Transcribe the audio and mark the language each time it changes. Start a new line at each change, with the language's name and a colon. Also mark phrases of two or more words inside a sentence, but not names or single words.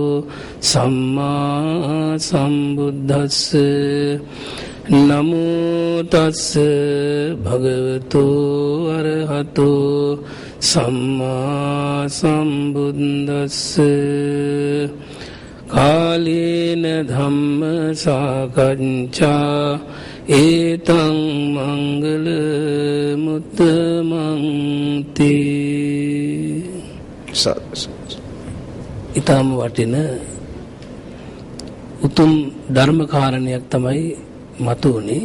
Pali: සම්මා සම්බුද්දස්ස නමෝ තස්ස භගවතු අරහතෝ සම්මා සම්බුද්දස්ස කාලේන ධම්ම සාකච්ඡා ඒතං මංගල මුත්තමං තේ.
Sinhala: ඊටම වටින උතුම් ධර්ම කාරණයක් තමයි මතුවනේ.